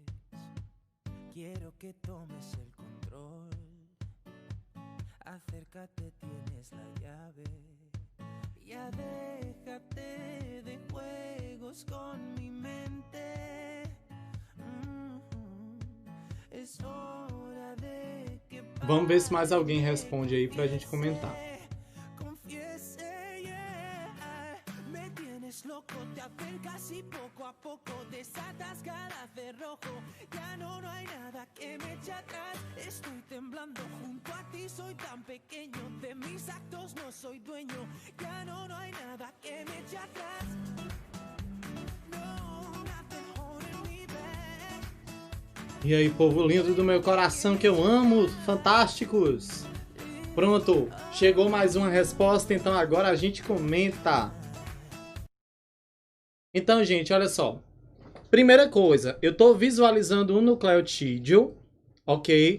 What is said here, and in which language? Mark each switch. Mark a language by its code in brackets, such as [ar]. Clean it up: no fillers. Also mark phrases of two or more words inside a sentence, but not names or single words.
[es] Quiero que tomes el control, acércate, tienes la llave. Ya déjate de juegos con mi mente. Es hora de que [pt] Vamos ver se mais alguém responde aí pra gente comentar. [es] Loco, te acercas y poco a poco desatas cada cerrojo. Ya no hay nada que me eche atrás. Estoy temblando junto a ti, soy tan pequeño. De mis actos no soy dueño. Ya no hay nada que me eche atrás. No, [en] nothing holding me back. [pt] E aí, povo lindo do meu coração que eu amo, fantásticos. Pronto, chegou mais uma resposta, então agora a gente comenta. Então, gente, olha só. Primeira coisa, eu estou visualizando um nucleotídeo, ok?